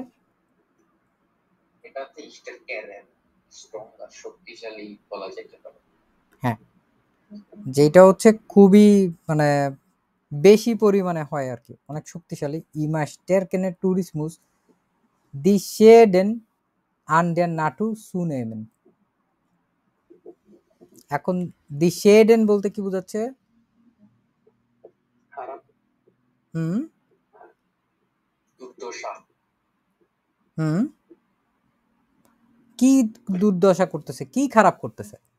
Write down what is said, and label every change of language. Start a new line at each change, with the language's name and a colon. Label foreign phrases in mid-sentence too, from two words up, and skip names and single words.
Bangla: এটাতে স্টারকের স্ট্রং আর শক্তিশালী বলা যেতে পারে। হ্যাঁ, যেটা হচ্ছে খুবই মানে বেশি পরিমাণে হয় আর কি, অনেক শক্তিশালী।
German: immer stärkerem Tourismus die Schäden an der Natur zunehmen,
Bangla: এখন
German: die Schäden
Bangla: বলতে কি বোঝাচ্ছে? খারাপ হুম দুর্দশা হুম কি দুর্দশা করতেছে, কি খারাপ করতেছে?